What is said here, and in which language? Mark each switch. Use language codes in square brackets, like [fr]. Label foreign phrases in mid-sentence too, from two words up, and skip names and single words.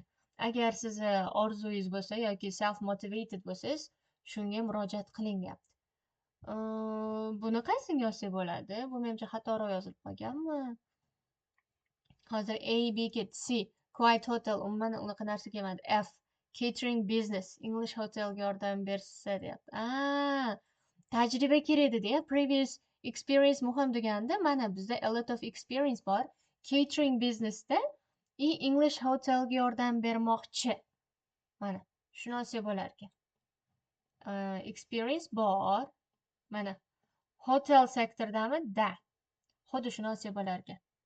[uz] Agar sizni orzungiz bo'lsa yoki [en] self motivated [uz] bo'lsangiz, shunga murojaat qiling deyapti. Buni qaysiga yozsak bo'ladi? Bu menimcha xatoroq yozilib qolganmi? Hozir A, B, C. [en] Quiet hotel, [uz] umuman unaqa narsa kelmadi. F. [en] Catering business, [uz] English hotelga yordam bersa deyapti. Tajriba kerak dedi-ya. [en] Previous experience [uz] muhim deganda, mana bizda [en] a lot of experience [uz] bor. [en] Catering businessda [uz] English hotelga yordam bermoqchi. Mana, shuni olsa bo'lar ekan. Experience bor. Mana, hotel sektordami? Da. Xuddi shuni olsa bo'lar ekan.